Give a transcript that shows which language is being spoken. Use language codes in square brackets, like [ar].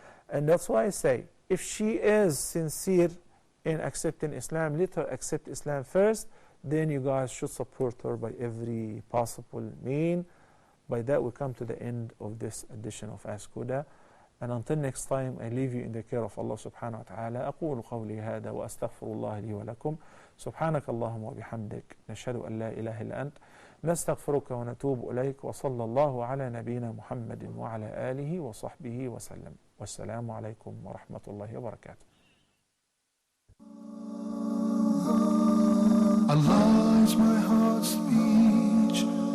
[en] And that's why I say, if she is sincere in accepting Islam, let her accept Islam first, then you guys should support her by every possible mean. By that we come to the end of this edition of Ask Huda. And until next time, I leave you in the care of Allah subhanahu wa ta'ala. [ar] أقول قولي هذا وأستغفر الله لي ولكم. سبحانك اللهم وبحمدك نشهد أن لا إله إلا أنت نستغفرك ونتوب إليك وصلى الله على نبينا محمد وعلى آله وصحبه وسلم. والسلام عليكم ورحمة الله وبركاته. [en] Allah is my heart's speech.